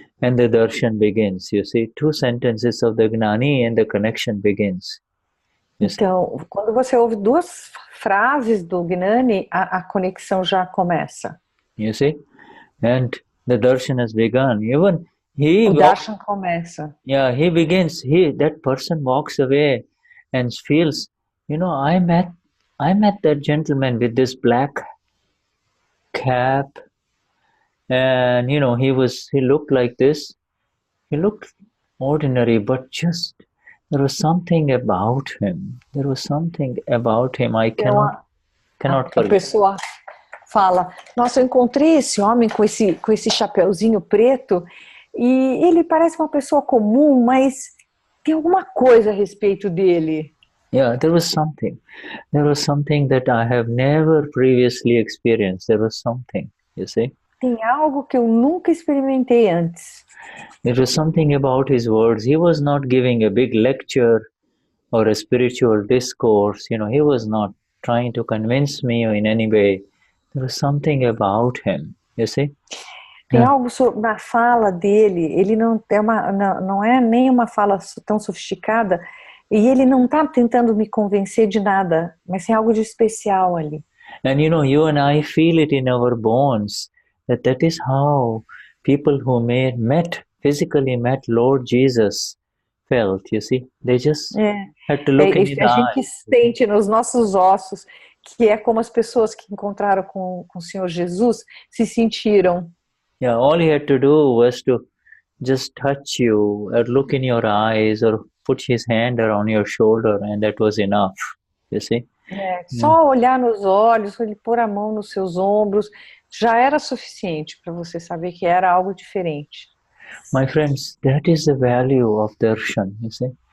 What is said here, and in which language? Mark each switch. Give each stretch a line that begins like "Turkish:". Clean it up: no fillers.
English: And the darshan begins, you see, 2 sentences of the Gnani and the connection begins.
Portuguese: Então, quando você ouve 2 frases do Gnani, a conexão já começa.
English: You see? And the darshan has begun. Even
Portuguese: o darshan começa.
English: Yeah, he begins, that person walks away and feels, I met that gentleman with this black cap. And he looked like this. He looked ordinary, but just there was something about him. I cannot forget.
Portuguese: A pessoa fala, nossa, eu encontrei esse homem com esse chapeuzinho preto e ele parece uma pessoa comum, mas tem alguma coisa a respeito dele.
English: Yeah, there was something that I have never previously experienced. There was something, you see.
Portuguese: Tem algo que eu nunca experimentei antes.
English: It was something about his words. He was not giving a big lecture or a spiritual discourse. He was not trying to convince me in any way. There was something about him, you see.
Portuguese: Tem algo na fala dele. Ele não é nem uma fala tão sofisticada e ele não está tentando me convencer de nada, mas tem algo de especial ali.
English: And you and I feel it in our bones. That is how people who physically met Lord Jesus felt, you see. They just had to look in his
Portuguese: A gente
English: eyes.
Portuguese: sente nos nossos ossos que é como as pessoas que encontraram com o Senhor Jesus se sentiram.
English: Yeah, all he had to do was to just touch you or look in your eyes or put his hand around your shoulder, and that was enough, you see.
Portuguese: Só olhar nos olhos, ele pôr a mão nos seus ombros, já era suficiente para você saber que era algo diferente.
English: My friends, that is the value of darshan, you see.